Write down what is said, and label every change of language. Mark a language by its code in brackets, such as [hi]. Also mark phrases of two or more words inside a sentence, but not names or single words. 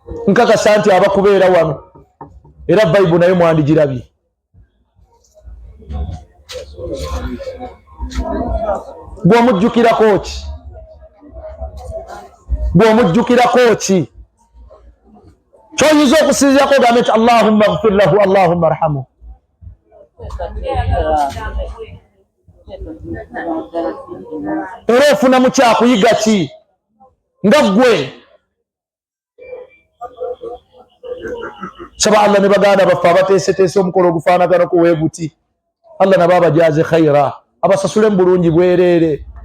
[lg] nkakasa nti abakubeera wano era Bible nayo mwandigirabye. Gw'omujjukirako ki? Gw'omujjukirako ki? Kyoyinza okusinziirako ogambe nti [ar] اللهم اغفر له اللهم ارحمه. [lg] Era ofuna mu kyakuyiga ki nga ggwe? Saba Allah ne baganda baffe abateeseteese omukolo ogufaanaganako weeguti, Allah nabo abajaaze khaira, abasasule mu bulungi bwereere.